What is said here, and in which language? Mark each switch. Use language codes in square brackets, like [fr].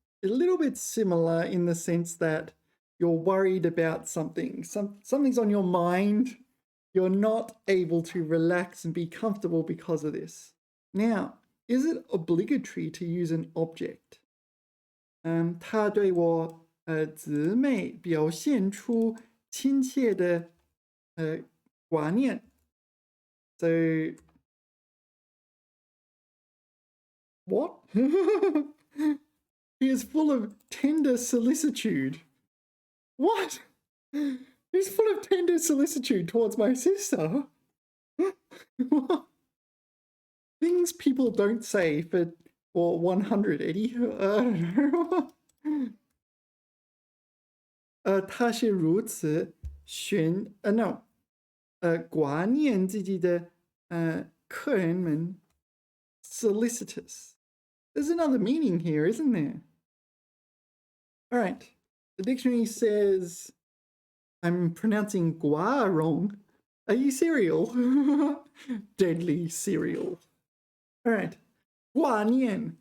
[en] A little bit similar in the sense that you're worried about something. Something's on your mind. You're not able to relax and be comfortable because of this. Now, is it obligatory to use an object? [zh] 他对我姊妹表现出亲切的挂念. [en] So, what? He is full of tender solicitude. What? He's full of tender solicitude towards my sister. Things people don't say for 100, Eddie. I don't know. [zh] 他是如此 [en] no， [zh] 挂念自己的客人们 [en] solicitous. There's another meaning here, isn't there? All right. The dictionary says I'm pronouncing gua wrong. Are you serial? Deadly serial. All right. Gua nian.